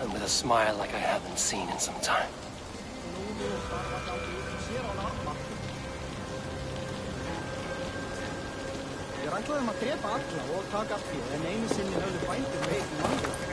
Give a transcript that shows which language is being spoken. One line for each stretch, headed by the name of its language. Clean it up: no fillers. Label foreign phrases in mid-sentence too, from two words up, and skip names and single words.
English: smile like I haven't seen in some time.
Icelandic: Ég ætlaði að drepa alla og taka allt féð, en einu sinni höfðu bændur veitt mannlega.